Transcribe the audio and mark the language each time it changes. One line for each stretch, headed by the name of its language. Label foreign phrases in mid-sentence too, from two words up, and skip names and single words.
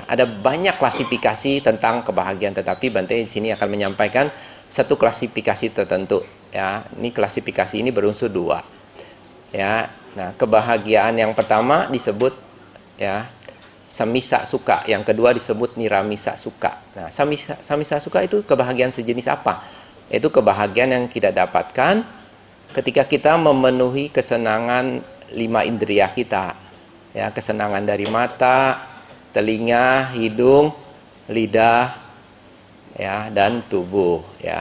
Indonesian: Ada banyak klasifikasi tentang kebahagiaan, tetapi Bante di sini akan menyampaikan satu klasifikasi tertentu, ya. Ini klasifikasi ini berunsur 2, ya. Nah, kebahagiaan yang pertama disebut, ya,
Pali: samisa sukha,
Indonesian: yang kedua disebut
Pali: niramisa sukha.
Indonesian: Nah,
Pali: samisa sukha
Indonesian: itu kebahagiaan sejenis apa? Itu kebahagiaan yang kita dapatkan ketika kita memenuhi kesenangan 5 indria kita, ya, kesenangan dari mata, telinga, hidung, lidah, ya, dan tubuh, ya.